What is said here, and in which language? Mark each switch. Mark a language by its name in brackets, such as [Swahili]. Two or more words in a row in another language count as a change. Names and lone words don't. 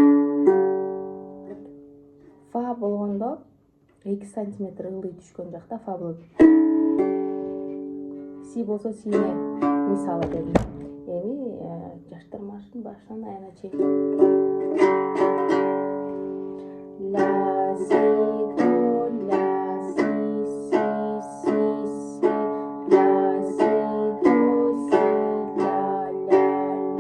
[Kyrgyz] Фа болгондо 2 сантиметр ылдый түшкөн жакта фа болот. Си болсо сине, мисалы дедим. Эми жаштырмаштын башынан аягына чейин. Ля, си, до, ля, си, ля, си, до, си, ля.